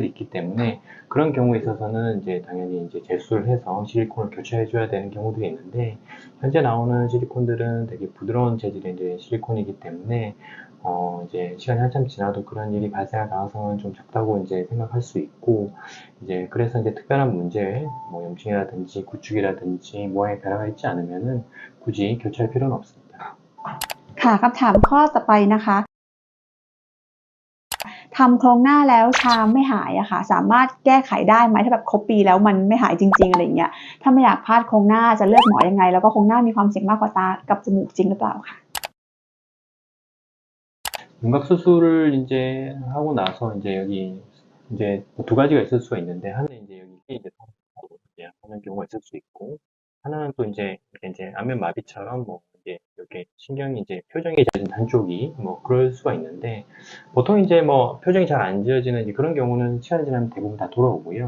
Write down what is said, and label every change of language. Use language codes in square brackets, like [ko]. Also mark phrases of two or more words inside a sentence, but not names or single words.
[ko] 있기 때문에 그런 경우에 있어서는 이제 당연히 이제 재수를 해서 실리콘을 교체해줘야 되는 경우들이 있는데 현재 나오는 실리콘들은 되게 부드러운 재질의 이제 실리콘이기 때문에 이제 시간이 한참 지나도 그런 일이 발생할 가능성은 좀 적다고 이제 생각할 수 있고, 이제 그래서 이제 특별한 문제, 뭐 염증이라든지 구축이라든지 모양의 변화가 있지 않으면은 굳이 교체할 필요는 없습니다. [th] ค่ะคำถามข้อต่อไปนะคะทำโครงหน้าแล้วชาไม่หายอะค่ะสามารถแก้ไขได้ไหมถ้าแบบครบปีแล้วมันไม่หายจริงๆอะไรอย่างเงี้ยถ้าไม่อยากพลาดโครงหน้าจะเลือกหมอยังไงแล้วก็โครงหน้ามีความเสี่ยงมากกว่าตากับจมูกจริงหรือเปล่าคะ [ko] 윤곽 수술을 이제 하고 나서 이제 여기 이제 두 가지가 있을 수가 있는데 하나는 이제 여기 이제 이제 하는 경우가 있을 수 있고 하나는 또 이제 안면 마비처럼 뭐 이제 이렇게 신경이 이제 표정이 잦은 한쪽이 뭐 그럴 수가 있는데 보통 이제 뭐 표정이 잘 안 지어지는 이제 그런 경우는 시간이 지나면 대부분 다 돌아오고요.